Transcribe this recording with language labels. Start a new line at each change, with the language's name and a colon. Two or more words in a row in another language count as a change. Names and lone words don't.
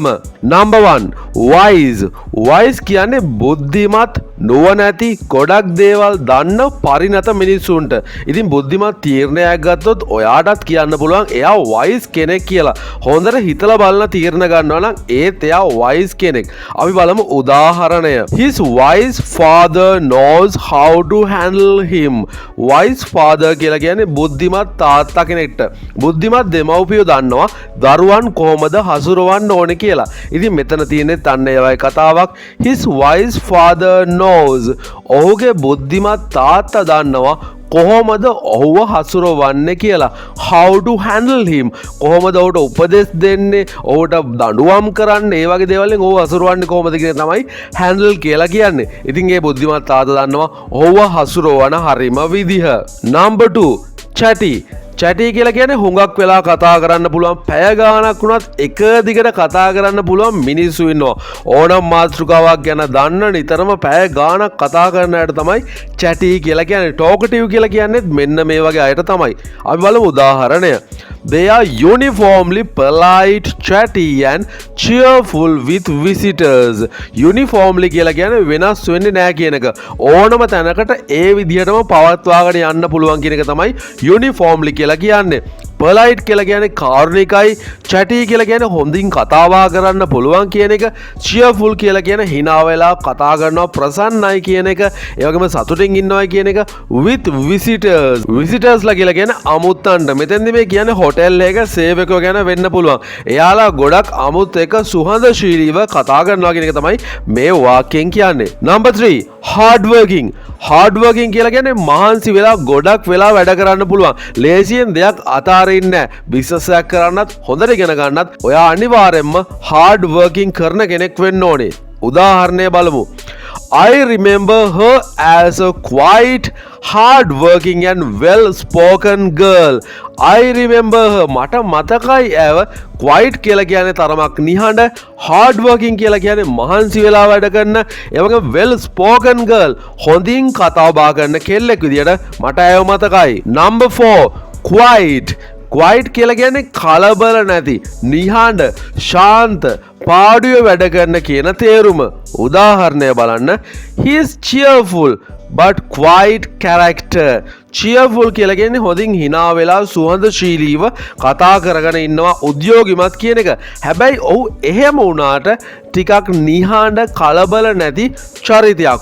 English: Number 1 wise. Wise
Sinhala: කියන්නේ බුද්ධිමත් නුවණැති ගොඩක් දේවල් දන්න පරිණත මිනිස්සුන්ට. ඉතින් බුද්ධිමත් තීරණයක් ගත්තොත් ඔයාටත් කියන්න පුළුවන් එයා වයිස් කෙනෙක් කියලා. හොඳට හිතලා බලන තීරණ ගන්නවා නම් ඒත් එයා වයිස් කෙනෙක්. අපි බලමු උදාහරණය.
English: His wise father knows how to handle him. Wise father
Sinhala: කියලා කියන්නේ බුද්ධිමත් තාත්තා කෙනෙක්ට. බුද්ධිමත් දෙමව්පියෝ දන්නවා දරුවන් කොහොමද හසුරවන්න ඕනේ කියලා. ඉතින් මෙතන තියෙන්නේ අන්න ඒ වගේ කතාවක්.
English: His wise father knows.
Sinhala: ඔහුගේ බුද්ධිමත් තාත්තා දන්නවා කොහොමද ඔහුව හසුරවන්නේ කියලා.
English: How to handle him.
Sinhala: කොහොමද ඔහුට උපදෙස් දෙන්නේ, ඔහුට දඬුවම් කරන්නේ, ඒ වගේ දේවල් වලින් ඔහුව හසුරවන්නේ කොහොමද කියන තමයි handle කියලා කියන්නේ. ඉතින් ඒ බුද්ධිමත් තාත්තා දන්නවා ඔහුව හසුරවන හරිම විදිහ.
English: Number 2 chatty.
Sinhala: චැටි කියලා කියන්නේ හුඟක් වෙලා කතා කරන්න පුළුවන්, පැය ගාණක් වුණත් එක දිගට කතා කරන්න පුළුවන් මිනිස්සු ඉන්නවා. ඕනම මාතෘකාවක් ගැන දන්න නිතරම පැය ගාණක් කතා කරන අයට තමයි චැටි කියලා කියන්නේ. ටෝකටිව් කියලා කියන්නේ මෙන්න මේ වගේ අයට තමයි. අපි බලමු උදාහරණය.
English: They are uniformly polite, chatty and cheerful with visitors.
Sinhala: Uniformly කියලා කියන්නේ වෙනස් වෙන්නේ නැහැ කියන එක. ඕනම තැනකට ඒ විදිහටම පවත්වාගෙන යන්න පුළුවන් කියන එක තමයි uniformly කියලා කියන්නේ. polite කියලා කියන්නේ කාරුණිකයි, chatty කියලා කියන්නේ හොඳින් කතා බහ කරන්න පුළුවන් කියන එක, cheerful කියලා කියන්නේ hina වෙලා කතා කරනවා, ප්‍රසන්නයි කියන එක, ඒ වගේම සතුටින් ඉන්නවා කියන එක,
English: with visitors.
Sinhala: visitors ලා කියලා කියන්නේ අමුත්තන්ට. මෙතෙන්දි මේ කියන්නේ හොටෙල් එක සේවකයෝ ගැන වෙන්න පුළුවන්. එයාලා ගොඩක් අමුත් එක සුහදශීලීව කතා කරනවා කියන එක තමයි මේ වාක්‍යයෙන් කියන්නේ.
English: Number 3 hard working. hard working
Sinhala: කියලා කියන්නේ මහන්සි වෙලා ගොඩක් වෙලා වැඩ කරන්න පුළුවන්. ලේසියෙන් දෙයක් අතාරින්නේ නැහැ. බිස්නස් එකක් කරන්නත් හොඳට ඉගෙන ගන්නත් ඔයා අනිවාර්යයෙන්ම
English: hard working
Sinhala: කරන කෙනෙක් වෙන්න ඕනේ. උදාහරණය බලමු.
English: I remember her as a quite hard working and well spoken girl. I remember her.
Sinhala: මට මතකයි ඇව quite කියලා කියන්නේ තරමක් නිහඬ,
English: hard working
Sinhala: කියලා කියන්නේ මහන්සි වෙලා වැඩ කරන, ඒ වගේම
English: well spoken girl
Sinhala: හොඳින් කතා බහ කරන කෙල්ලෙක් විදියට මට ඇව මතකයි.
English: Number 4 quiet. quiet
Sinhala: කියලා කියන්නේ කලබල නැති, නිහඬ, ශාන්ත, පාඩුවේ වැඩ කරන කියන තේරුම. උදාහරණය බලන්න.
English: He is cheerful but quiet character.
Sinhala: cheerful කියලා කියන්නේ හොඳින් hina වෙලා සුහදශීලීව කතා කරගෙන ඉන්නවා, උද්‍යෝගිමත් කියන එක. හැබැයි ඔහු එහෙම වුණාට ටිකක් නිහඬ, කලබල නැති චරිතයක්.